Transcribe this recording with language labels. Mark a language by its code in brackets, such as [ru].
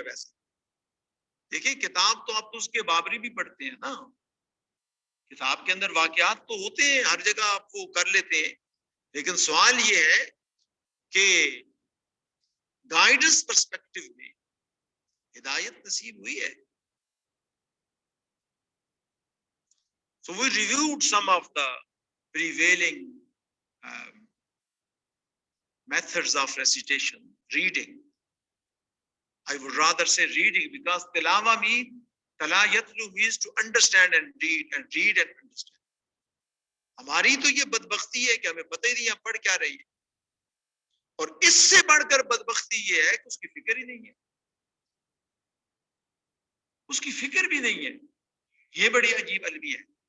[ur] ویسے دیکھیں کتاب تو آپ تو اس کے بابری بھی پڑھتے ہیں نا. کتاب کے اندر واقعات تو ہوتے ہیں, ہر جگہ آپ وہ کر لیتے ہیں, لیکن سوال یہ ہے کہ [en] guidance perspective [ur] میں ہدایت نصیب ہوئی ہے. [en] So we reviewed some of the prevailing methods of recitation, reading. I would rather say reading because tilawa means [ar] tala yatlu [en] means to understand and read and understand. [ur] ہماری تو یہ بدبختی ہے کہ ہمیں پتہ ہی نہیں ہم پڑھ کیا رہی ہے. اور اس سے بڑھ کر بدبختی یہ ہے کہ اس کی فکر ہی نہیں ہے. اس کی فکر بھی نہیں ہے. یہ بڑی عجیب المی ہے.